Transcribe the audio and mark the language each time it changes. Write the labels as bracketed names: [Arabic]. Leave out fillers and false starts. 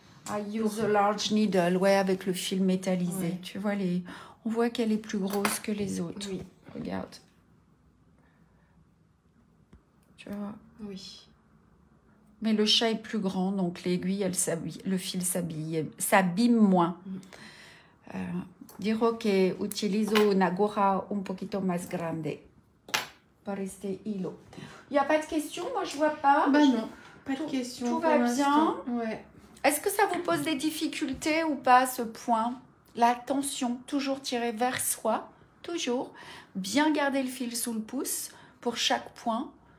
[English] I use a large needle, [French] ouais, avec le fil métallisé. Ouais. Tu vois, on voit qu'elle est plus grosse que les autres. Oui. Regarde. Tu vois. Oui. Mais le chat est plus grand, donc l'aiguille, le fil s'abîme moins. [Spanish] Dijo que utilizo una aguja un poquito más grande para este hilo. [French] Il n'y a pas de questions? Moi, je vois pas. Bah non, pas de questions. Tout va bien. Ouais. Est-ce que ça vous pose des difficultés ou pas, ce point? La tension, toujours tirer vers soi, toujours. Bien garder le fil sous le pouce pour chaque point.